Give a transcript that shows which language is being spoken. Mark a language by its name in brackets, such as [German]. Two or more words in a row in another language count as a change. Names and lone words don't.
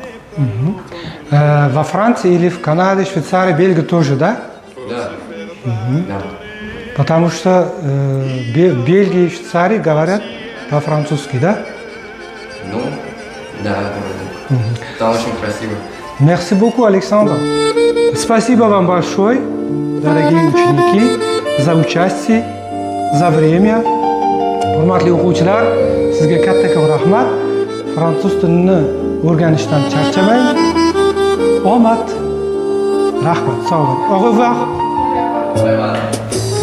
[Russian] Во Франции или в Канаде, Швейцарии, Бельгии тоже, да? Да. Да. Потому что в Бельгии и Швейцарии говорят по-французски, да? Ну, да, там очень красиво. [French] Merci beaucoup, [Russian] Александр. Спасибо вам большое, дорогие ученики, за участие, за время. [Uzbek] Hurmatli o'quvchilar, sizga kattakon rahmat. Fransuz tilini o'rganishdan charchamang. Omad. Rahmat, sog' bo'ling. [French] Au revoir. [English] Bye bye.